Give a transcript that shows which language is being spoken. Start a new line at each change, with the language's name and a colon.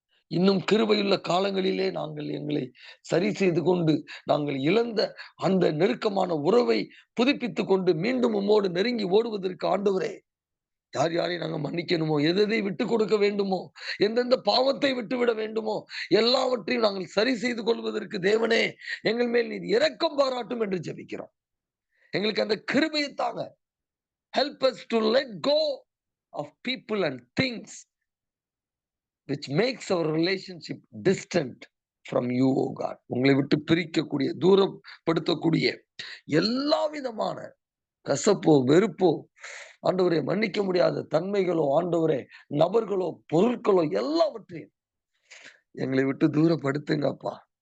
Tamil: இன்னும் கிருபையுள்ள காலங்களிலே நாங்கள் எங்களை சரி செய்து கொண்டு நாங்கள் இழந்த அந்த நெருக்கமான உறவை புதுப்பித்துக் கொண்டு மீண்டும் உம்மோடு நெருங்கி ஓடுவதற்கு ஆண்டவரே, யார் யாரை நாங்க மன்னிக்கணுமோ, எதை விட்டு கொடுக்க வேண்டுமோ, எந்தெந்த பாவத்தை விட்டுவிட வேண்டுமோ, எல்லாவற்றையும் நாங்கள் சரி செய்து கொள்வதற்கு தேவனே எங்கள் மேல் நீர் இரக்கம் பாராட்டும் என்று ஜெபிக்கிறோம். எங்களுக்கு அந்த கிருபையை தாங்க.
English: Help us to let go of people and things which makes our relationship distant from you, O God.
Tamil: உங்களை விட்டு பிரிக்கக்கூடிய, தூரப்படுத்தக்கூடிய எல்லா விதமான கசப்போ, வெறுப்போ, ஆண்டவரே மன்னிக்க முடியாத தன்மைகளோ, ஆண்டவரே நபர்களோ, பொருட்களோ எல்லாவற்றையும் எங்களை விட்டு தூரப்படுத்துங்கப்பா.